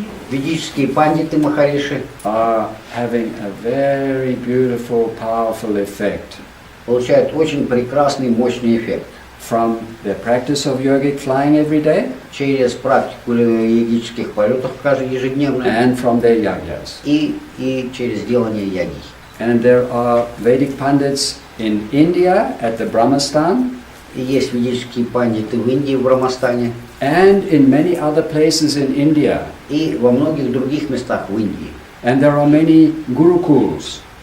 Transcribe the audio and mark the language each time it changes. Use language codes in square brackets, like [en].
[ru] Ведические пандиты Махариши [en] are having a very beautiful, powerful effect [ru] получают очень прекрасный, мощный эффект [en] from their practice of yogic flying every day [ru] через практику йогических полетов ежедневно [en] and from their yagyas. [ru] и через делание ягий. [en] And there are Vedic Pandits in India at the Brahmastan [ru] И есть ведические пандиты в Индии, в Брамастане, [en] and in many other places in India. [ru] и во многих других местах в Индии. [en] And there are many gurukuls,